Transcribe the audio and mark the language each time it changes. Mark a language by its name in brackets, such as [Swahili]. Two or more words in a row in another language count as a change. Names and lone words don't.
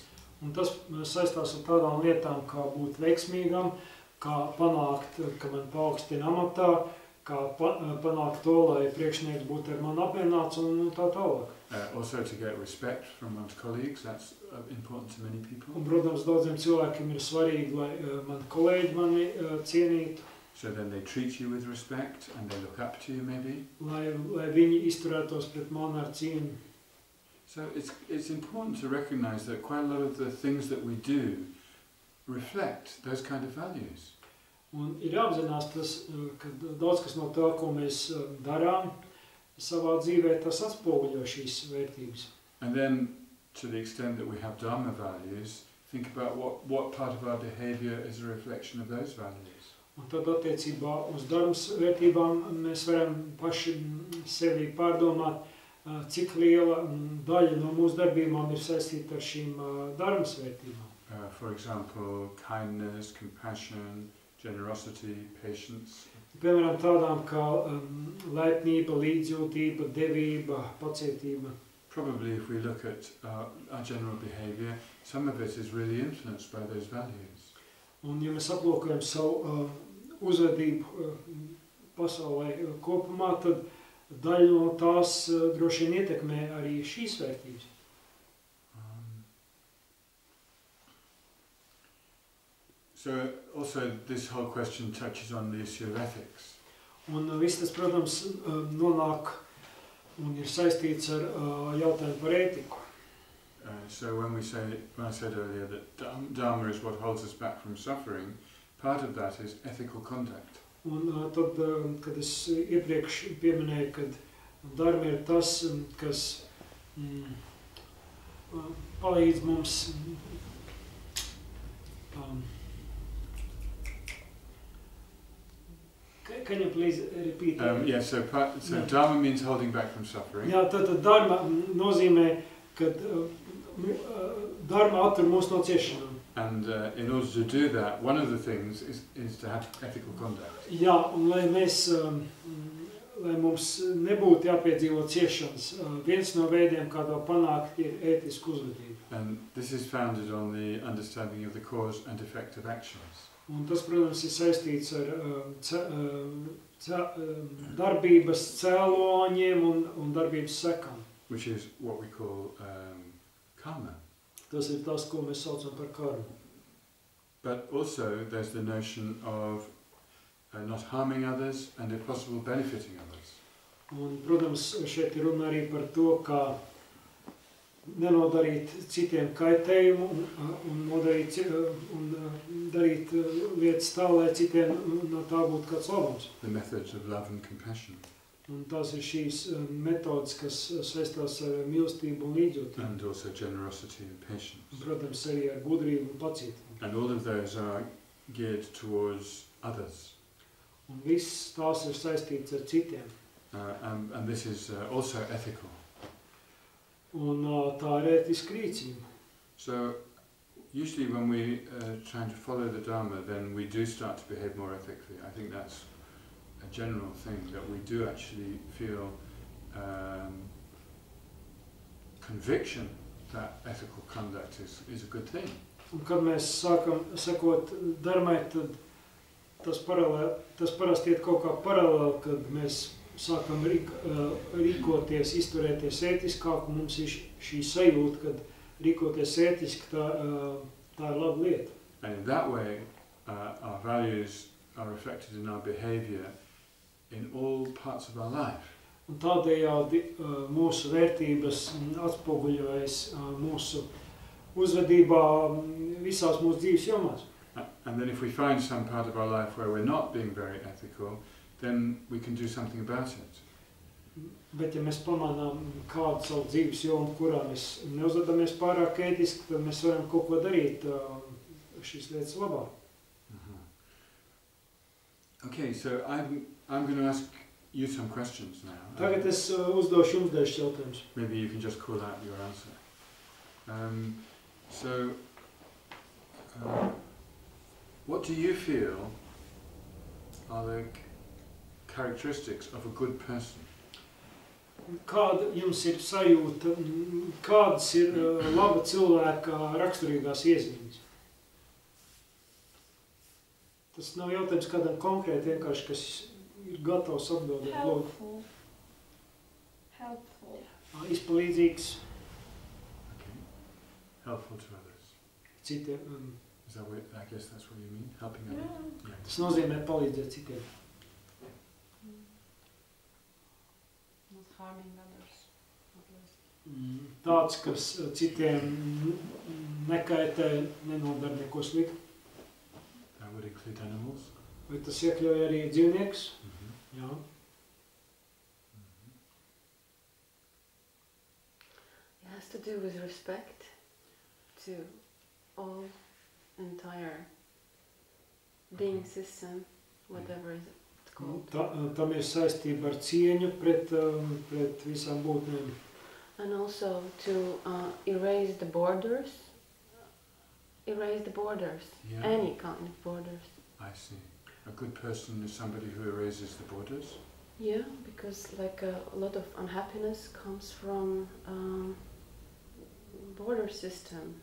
[Latvian] Un tas saistās ar tādām lietām, kā būt veiksmīgam, kā panākt, ka man paaugstina amatā, kā panākt to, lai priekšnieks būtu ar mani apmierināts un tā tālāk. [English] Also to get respect from one's colleagues, that's important to many people. [Latvian] Un, protams, daudziem cilvēkiem ir svarīgi, lai mani kolēģi mani cienītu. [English] So then they treat you with respect and they look up to you maybe. [Latvian] Lai viņi izturētos pret mani ar cieņu. [English] So it's important to recognize that quite a lot of the things that we do reflect those kind of values. [Latvian] Un ir jāapzinās tas, ka daudz kas no tā, ko mēs darām savā dzīvē, tas atspoguļo šīs vērtības. [English] And then, to the extent that we have Dharma values, think about what part of our behavior is a reflection of those values. [Latvian] Un tad attiecībā uz dharmas vērtībām mēs varam paši sevi pārdomāt, cik liela daļa no mūsu darbībām ir saistīta ar šīm dharmas vērtībām. [English] For example, kindness, compassion, generosity, patience. [Latvian] Piemēram, tādām kā laipnība, līdzjūtība, devība, pacietība. [English] Probably if we look at our general behavior, some of it is really influenced by those values. [Latvian] Un ja mēs aplūkojam savu uzvedību pasaulē kopumā, tad daļa no tās droši vien ietekmē arī šīs vērtības. [English] So also this whole question touches on the issue of ethics. [Latvian] Un viss tas, protams, nonāk un ir saistīts ar jautājumu par ētiku. [English] So when I said earlier that Dharma is what holds us back from suffering, part of that is ethical conduct. [Latvian] Un tad, kad es iepriekš pieminēju, ka dharma ir tas, kas palīdz mums [English] can you please repeat? Yeah, so Dharma means holding back from suffering. [Latvian] Jā, tad dharma nozīmē, ka dharma attur mūs no ciešanām. [English] And in order to do that, one of the things is to have ethical conduct. [Latvian] Jā, un lai mums nebūtu jāpiedzīvo ciešanas, viens no veidiem, kā to panākt, ir ētiska uzvedība. [English] And this is founded on the understanding of the cause and effect of actions. [Latvian] Un tas, protams, ir saistīts ar darbības cēloņiem un darbības sekām. [English] Which is what we call karma. [Latvian] Tas ir tas, ko mēs saucam par karmu. [English] But also there's the notion of not harming others and if possible benefiting others. [Latvian] Un, protams, šeit ir runa arī par to, kā nenodarīt citiem kaitējumu un darīt lietas tā, lai citiem no tā būtu kāds labums. [English] The methods of love and compassion. [Latvian] Un tās ir šīs metodas, kas saistās ar mīlestību un līdzjūtību. [English] And also generosity and patience. [Latvian] Protams, arī ar gudrību un pacietību. [English] And all of those are geared towards others. [Latvian] Un viss tās ir saistīts ar citiem. [English] And this is also ethical. [Latvian] Un tā ir ētiska rīcība. [English] So usually when we trying to follow the Dharma, then we do start to behave more ethically. I think that's a general thing, that we do actually feel conviction that ethical conduct is a good thing. [Latvian] Un kad mēs sākam sekot dharmai, tad tas parasti iet kaut kā paralēli, kad mēs sākam rīkoties, izturēties ētiskāk, un mums ir šī sajūta, kad rīkoties ētiski, tā ir laba lieta. [English] And in that way, our values are reflected in our behavior in all parts of our life. [Latvian] Un tādējādi mūsu vērtības atspoguļojas mūsu uzvedībā visās mūsu dzīves jomās. [English] And then if we find some part of our life where we're not being very ethical, then we can do something about it. [Latvian] Bet ja mēs pamanām kādu savu dzīves jomu, kurā mēs neuzvedamies pārāk ētiski, tad mēs varam kaut ko darīt šīs lietas labā. [English] Okay, so I'm going to ask you some questions now. [Latvian] Tagad es uzdošu jums dažus jautājumus. [English] Maybe you can just call out your answer. What do you feel are the characteristics of a good person? [Latvian] Kāda jums ir sajūta, kādas ir laba cilvēka raksturīgās iezīmes? Tas nav jautājums kādam konkrēti, vienkārši, kas ir gatavs atbildēt. [English] Helpful. Helpful. [Latvian] Izpalīdzīgs. [English] Okay. Helpful to others. [Latvian] Citiem. [English] Is that what, I guess that's what you mean? Helping others? Yeah. Yeah. [Latvian] Tas nozīmē palīdzēt citiem. [English] Not harming others. At least. [Latvian] Tāds, kas citiem nekaitē, nenodara neko sliktu. [English] That would include animals? [Latvian] Vai tas iekļauj arī dzīvniekus? Jā. [English] It has to do with respect to all entire being system, whatever it's called. [Latvian] Tam ir saistība ar cieņu pret visām būtnēm. [English] And also to erase the borders. Yeah. Any kind of borders. I see. A good person is somebody who erases the borders? Yeah, because like a lot of unhappiness comes from border system.